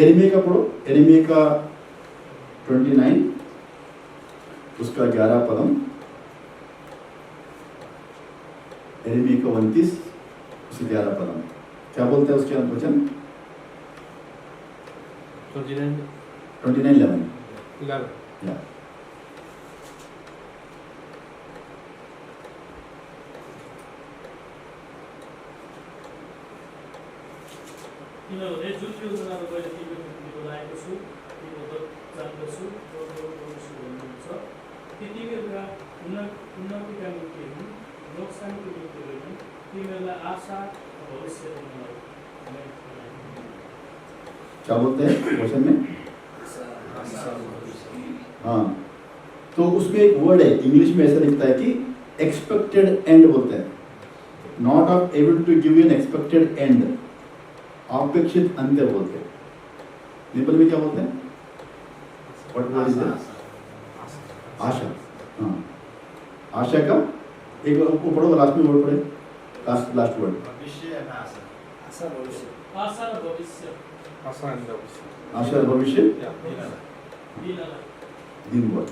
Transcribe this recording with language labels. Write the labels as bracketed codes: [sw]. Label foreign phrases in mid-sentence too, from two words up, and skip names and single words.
[hi] यिर्मयाह का पढ़ो, यिर्मयाह का 29 उसका 11 पदम, यिर्मयाह का 29 उसके 11 पदम क्या बोलते हैं उसके वचन? 29:11 या [ne] किनभने जुन योजनाहरू मैले तिम्रो निम्ति बनाएको छु तिम्रो जान्दछु भन्नुहुन्छ ती तिमीहरूका उन्नतिका निम्ति हुन्, नोक्सानीको निम्ति होइन, तिमीहरूलाई आशा भविष्य [hi] क्या बोलते हैं क्वेश्चन में? हाँ, तो उसमें एक वर्ड है इंग्लिश में ऐसा लिखता है कि [en] expected end [hi] बोलते हैं, [en] Not of able to give you an expected end, [hi] अपेक्षित अंत्य बोलते हैं। नेपाल में क्या बोलते हैं? [en] What word is that? आशा। [hi] हाँ, आशा का एक वो पढ़ो, लास्ट में वर्ड पढ़े, [en] last word [ne] आशा भविष्य दिन [hi] वर्ड।